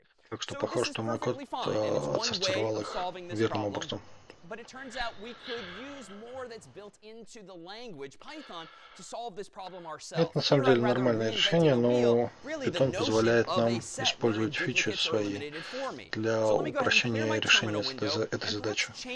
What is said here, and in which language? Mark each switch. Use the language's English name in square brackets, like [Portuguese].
[Russian] Так что похоже, что мой код отсортировал их верным образом. [English] But it turns out we could use more that's built into the language Python to solve this problem ourselves. [Russian] Это на самом деле нормальное решение, но Python позволяет нам использовать фичи свои для упрощения решения этой задачи.